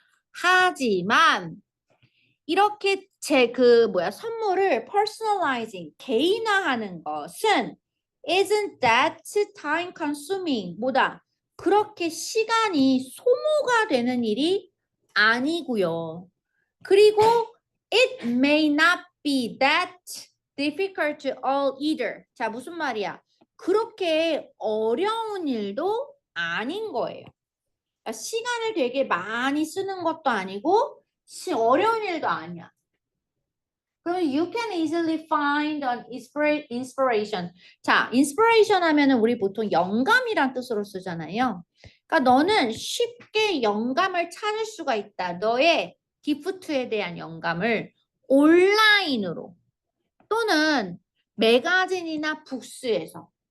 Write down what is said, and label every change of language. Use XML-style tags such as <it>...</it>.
<ko>하지만 이렇게 선물을 personalizing, 개인화하는 것은</ko> <en>isn't that time consuming,</en> <ko>뭐다? 그렇게 시간이 소모가 되는 일이 아니고요.</ko> <en>그리고 it may not be that difficult to all either.</en> <ko>자, 무슨 말이야? 그렇게 어려운 일도 아닌 거예요. 그러니까 시간을 되게 많이 쓰는 것도 아니고 어려운 일도 아니야. 그럼</ko> <en>you can easily find an inspiration.</en> <ko>자, inspiration 하면은 우리 보통 영감이란 뜻으로 쓰잖아요. 그러니까 너는 쉽게 영감을 찾을 수가 있다. 너의 기프트에 대한 영감을 온라인으로 또는 매거진이나 북스에서.</ko>